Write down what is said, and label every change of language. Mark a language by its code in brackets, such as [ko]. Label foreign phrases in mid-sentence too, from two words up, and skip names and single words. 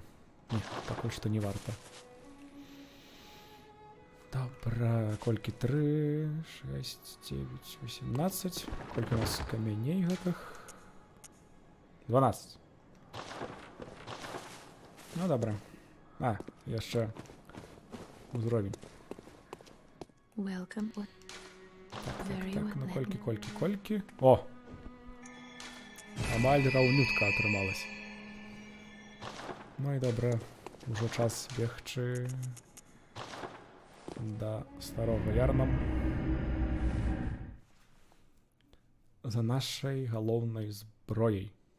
[be] Не, пакуль што не варта. Добра, колькі 3, 6, 9, 18. Колькі у нас камяней гэтых? 12. Ну, добра. А, яшчэ узровень. [en] Welcome. What? Very [be] Так, [en] well. [be] ну [en] Let me- [be] колькі. О! Амаль раўнютка атрымалась. Ну і добра, ужо час бегчы да старога ярнам. За нашай галоўнай зброяй.